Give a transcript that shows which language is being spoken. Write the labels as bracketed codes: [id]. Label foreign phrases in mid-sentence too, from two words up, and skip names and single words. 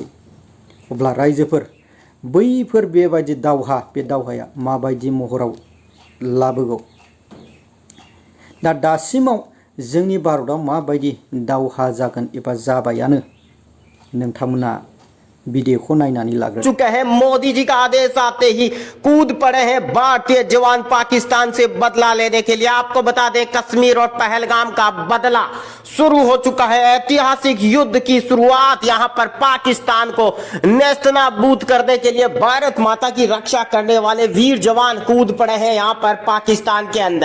[brx] अब्ला रायजोफोर बैफोर बेबायदि दावहा, बे दावहाया माबायदि महराव लाबोगौ, दासिमाव जोंनि भारतआव माबायदि दावहा जागोन एबा जाबायानो, नोंथांमोना वीडियो नायनानै लाग्रो। [hi] चुके हैं मोदी जी का आदेश आते ही कूद पड़े हैं भारतीय जवान पाकिस्तान से बदला लेने के लिए। आपको बता दें कश्मीर और पहलगाम का बदला शुरू हो चुका है। ऐतिहासिक युद्ध की शुरुआत यहां पर पाकिस्तान को नेस्तनाबूद करने के लिए भारत माता की रक्षा करने वाले वीर जवान कूद पड़े हैं यहां पर पाकिस्तान के अंदर।